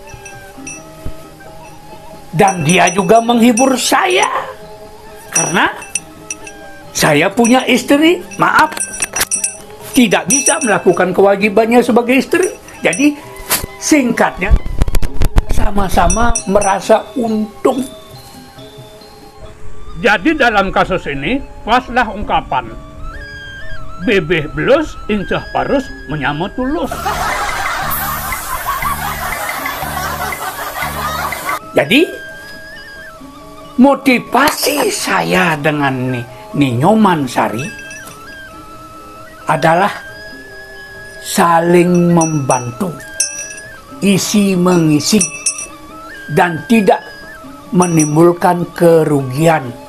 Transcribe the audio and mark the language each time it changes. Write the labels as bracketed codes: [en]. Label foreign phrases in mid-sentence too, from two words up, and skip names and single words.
[id] Dan dia juga menghibur saya, karena saya punya istri, maaf, tidak bisa melakukan kewajibannya sebagai istri. Jadi singkatnya, sama-sama merasa untung. Jadi dalam kasus ini, paslah ungkapan [ban] bebeh belus, incah parus, menyamut tulus. [id] Jadi motivasi saya dengan Nino Mansari adalah saling membantu, isi mengisi, dan tidak menimbulkan kerugian.